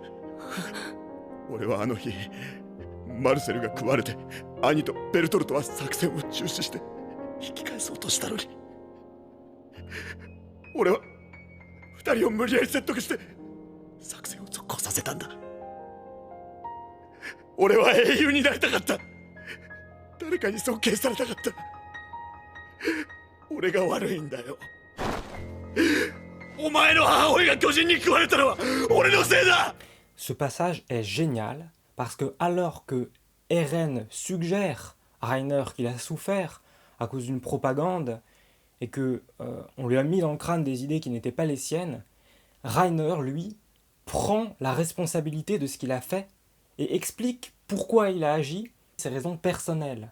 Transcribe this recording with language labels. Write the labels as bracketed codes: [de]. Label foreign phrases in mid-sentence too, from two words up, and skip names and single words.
[ja] 俺はあの日マルセルが食われて兄とベルトルトは作戦を中止して引き返そうとしたのに、俺は二人を無理やり説得して作戦を続行させたんだ。俺は英雄になりたかった。誰かに尊敬されたかった。俺が悪いんだよ。お前の母親が巨人に食われたのは俺のせいだ。 [fr] Ce passage est génial parce que alors que Eren suggère à Reiner qu'il a souffert à cause d'une propagande et que on lui a mis dans le crâne des idées qui n'étaient pas les siennes, Reiner, lui, prend la responsabilité de ce qu'il a fait et explique pourquoi il a agi, ses raisons personnelles.